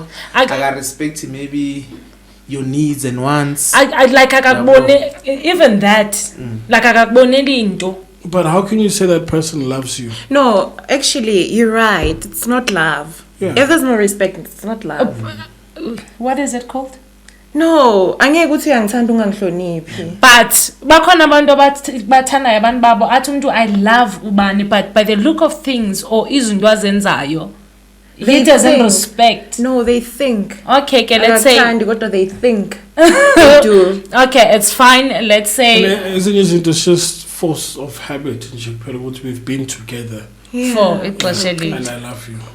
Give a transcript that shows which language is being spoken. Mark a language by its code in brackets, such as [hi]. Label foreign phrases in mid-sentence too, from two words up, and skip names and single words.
[en] I respect maybe your needs and wants. Even that. But how can you say that person loves you? No, actually, you're right. It's not love. Yeah. If there's no respect, it's not love. What is it called? No, but [zu] bakhona abantu abathanda abantu babo athi umuntu [en] I love ubani, but by the look of things or [zu] izinto azenzayo [en] he doesn't respect. No, they think. Okay, let's say what do they think? They do. Okay, it's fine. Let's say isn't it just force of habit in Japan? We've been together. For it was and I love you.